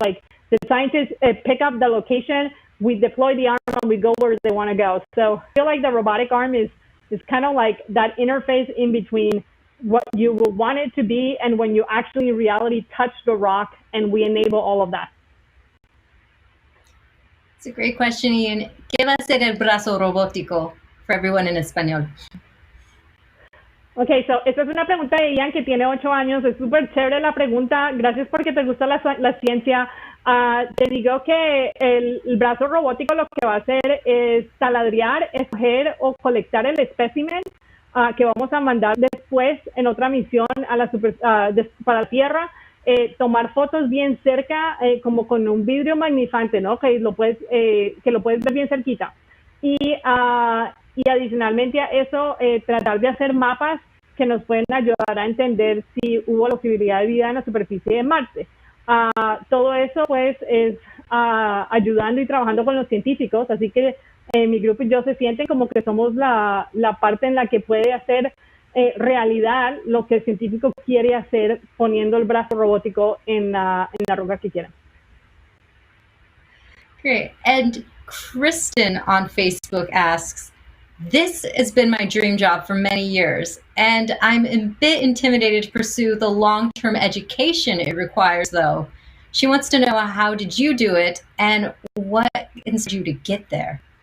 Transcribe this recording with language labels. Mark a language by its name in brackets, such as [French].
[English] Like the scientists pick up the location, we deploy the arm, and we go where they want to go. So I feel like the robotic arm is kind of like that interface in between what you will want it to be and when you actually in reality touch the rock, and we enable all of that. It's a great question, Ian. [Spanish] ¿Qué va a ser el brazo robótico [English] for everyone [Spanish] in español? Okay, so esta es una pregunta de Ian que tiene 8 años. Es súper chévere la pregunta. Gracias porque te gusta la ciencia. Te digo que el brazo robótico lo que va a hacer es taladrar, escoger o colectar el espécimen que vamos a mandar después en otra misión para la Tierra. Tomar fotos bien cerca, como con un vidrio magnifante, ¿no? Que lo puedes ver bien cerquita. Y adicionalmente a eso, tratar de hacer mapas que nos pueden ayudar a entender si hubo la posibilidad de vida en la superficie de Marte. Todo eso pues es ayudando y trabajando con los científicos, así que mi grupo y yo se sienten como que somos la parte en la que puede hacer realidad lo que el científico quiere hacer poniendo el brazo robótico en la roca que quiera. [English] Great. And Kristen on Facebook asks, this has been my dream job for many years, and I'm a bit intimidated to pursue the long-term education it requires, though. She wants to know, how did you do it, and what inspired you to get there?